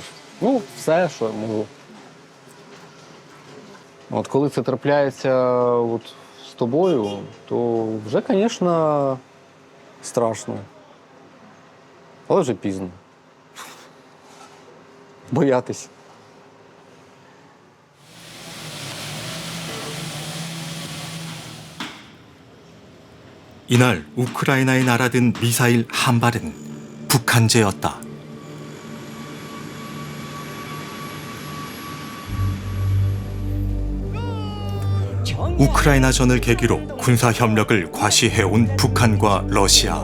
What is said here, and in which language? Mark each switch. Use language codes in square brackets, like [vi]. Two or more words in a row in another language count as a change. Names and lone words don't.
[uk] Ну, все, що я можу. От коли це трапляється от з тобою, то вже, звісно, страшно. Але вже пізно. Боятись. [ko] 이날 우크라이나에 날아든 미사일 한 발은 북한제였다. 우크라이나전을 계기로 군사 협력을 과시해온 북한과 러시아.